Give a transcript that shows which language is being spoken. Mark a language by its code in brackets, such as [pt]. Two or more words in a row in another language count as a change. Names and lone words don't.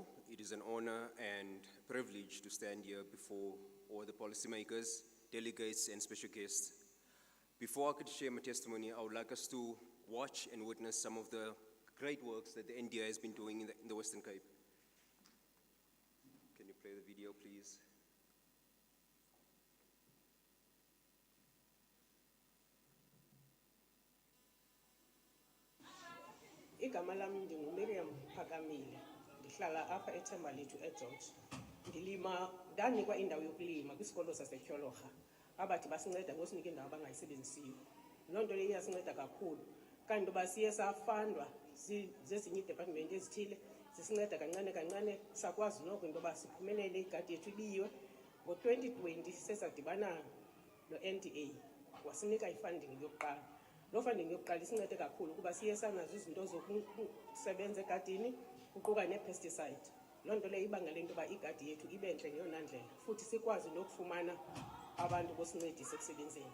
[en] It is an honor and privilege to stand here before all the policymakers, delegates, and special guests. Before I could share my testimony, I would like us to watch and witness some of the great works that the NDA has been doing in the Western Cape. Can you play the video, please? [zu] Igama lami nginguMiriam Phakamile, ngihlala apha eThembalethu eGeorge. [xh] Ngilima, ndanikwa indawo yokulima kwisikolo saseTyhologa. Abathi basinceda ngosinike indawo abangayisebenzisiyo. Loo nto leyo iyasinceda kakhulu. Kanti ngoba siye safandwa zezinye iidepartment ezithile, zisinceda kancane kancane, sakwazi noko into yoba siphumelele igadi yethu ibiyiwe. Ngo-2020 sesadibana no-NDA, wasinika ifunding yokuqala. Lo funding yokuqala isincede kakhulu kuba siye sanazo izinto zokusebenza egadini, kuquka ne-pesticide. Loo nto leyo ibangele into yoba igadi yethu ibe ntle ngeyona ndlela, futhi sikwazi nokufumana abantu bosincedisa ekusebenzeni.